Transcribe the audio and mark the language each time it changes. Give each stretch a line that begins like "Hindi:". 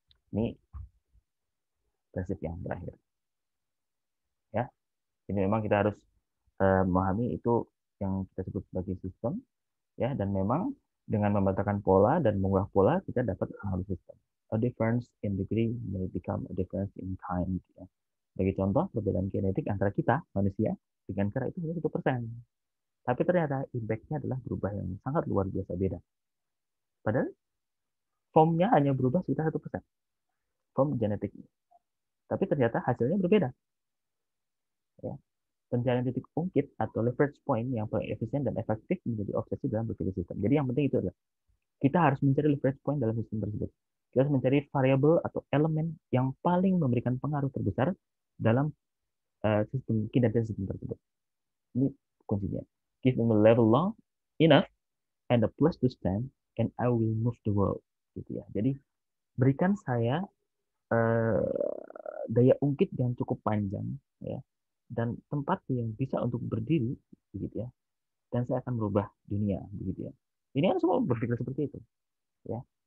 Indonesian: Ini prinsip yang terakhir, ya. Ini memang kita harus memahami itu yang kita sebut sebagai sistem, ya, dan memang dengan membantahkan pola dan mengubah pola kita dapat menganalisis sistem.
English: A difference in degree may become a difference in kind. Ya.
Indonesian: Bagi contoh, perbedaan genetik antara kita manusia dengan kera itu hanya 1%. Tapi ternyata impact-nya adalah berubah yang sangat luar biasa beda. Padahal formnya hanya berubah sekitar 1%. Form genetiknya. Tapi ternyata hasilnya berbeda. Ya. pencarian titik ungkit atau leverage point yang paling efisien dan efektif menjadi obsesi dalam berpikir sistem. Jadi yang penting itu adalah kita harus mencari leverage point dalam sistem tersebut. Kita harus mencari variabel atau elemen yang paling memberikan pengaruh terbesar dalam sistem kinerja sistem tersebut. Ini kuncinya.
English: Give them a level long enough and a place to stand, and I will move the world.
Indonesian: Gitu ya. Jadi berikan saya uh, daya ungkit yang cukup panjang, ya, dan tempat yang bisa untuk berdiri, begitu ya. Dan saya akan merubah dunia, begitu ya. Ini kan semua berpikir seperti itu, ya.